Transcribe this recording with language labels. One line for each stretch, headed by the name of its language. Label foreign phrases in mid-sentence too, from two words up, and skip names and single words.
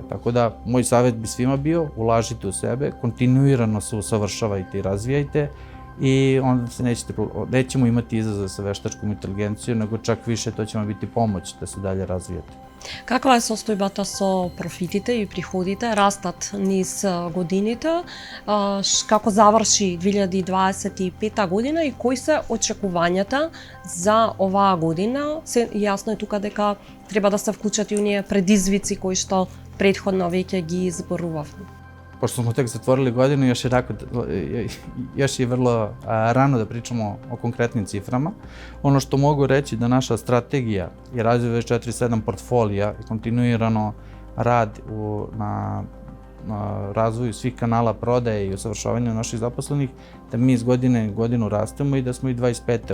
Serbian: Tako da, moj savjet bi svima bio, ulažite u sebe, kontinuirano se usavršavajte i razvijajte i onda se nećemo imati izazove sa veštačkom inteligencijom, nego čak više to će vam biti pomoć da se dalje razvijate.
Macedonian: Каква е состојбата со профитите и приходите? Растат низ годините. Како заврши 2025 година и кои се очекувањата за оваа година? Јасно е тука дека треба да се вклучат и оние предизвици кои што претходно веќе ги зборувавме.
Serbian: Pošto smo tek zatvorili godinu, još je vrlo rano da pričamo o konkretnim ciframa. Ono što mogu reći da naša strategija je razvoj 24/7 portfolija i kontinuirano rad na razvoju svih kanala prodaje i usavršavanja naših zaposlenih, da mi iz godine u godinu rastemo i da smo i 25.